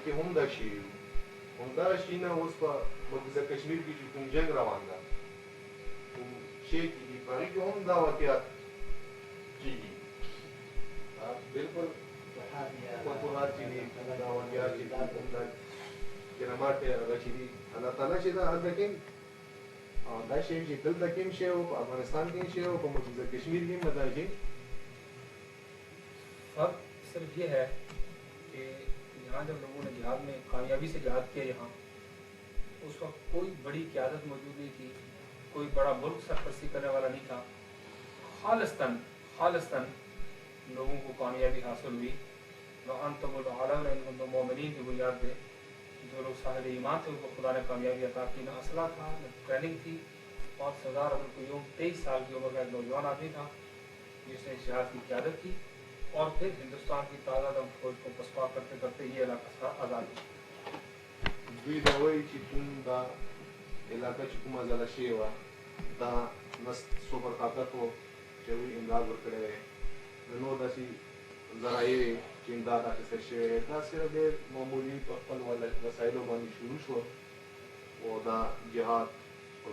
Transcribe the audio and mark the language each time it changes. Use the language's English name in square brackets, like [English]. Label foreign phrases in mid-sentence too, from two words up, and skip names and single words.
[Pashto] کې هم دا شی وي همدا شی نه اوس په مقبوضه کشمیر کې چې کوم جنګ روان ده کوم شی کېږي په هغې کې هم دا واقعات کېږي بالکل فتوحات چې دي دا واقعات چې دي کوم دا کرامات هغه چې دي الله تعالی چې دا هلته کې دا شی چې دلته کې هم شی او په افغانستان کې هم شی او په مقبوضه کشمیر کې هم دا شی [Urdu] فرق صرف یہ ہے کہ یہاں جب لوگوں نے جہاد میں کامیابی سے جہاد کیا یہاں اس وقت کوئی بڑی قیادت موجود نہیں تھی کوئی بڑا ملک سرپرستی کرنے والا نہیں تھا خالصتاً لوگوں کو کامیابی حاصل ہوئی [Arabic] وَأَنْتُمُ الْأَعْلَوْنَ إِن كُنتُم مُؤْمِنِينَ [Urdu] کی بنیاد پہ جو لوگ صاحب ایمان تھے ان کو خدا نے کامیابی عطا کی نہ اسلحہ تھا نہ ٹریننگ تھی اور سردار عبدالقیوم 23 سال کی عمر کا ایک نوجوان آدمی تھا جس نے جہاد کی قیادت کی اور پھر ہندوستان کی تازہ دم فوج کو پسپا کرتے کرتے یہ علاقہ آزاد ہوا [Pashto] دوی دا وایي چې کوم دا علاقه چې کومه ځاله شوې وه دا نه سوپر طاقت و چې هغوی امداد ورکړی دی د نور داسې ذرایع وې چې امداد اخیستل شوی دی دا صرف ډېر معمولي په خپل وسایلو باندې شروع شوه او دا جهاد او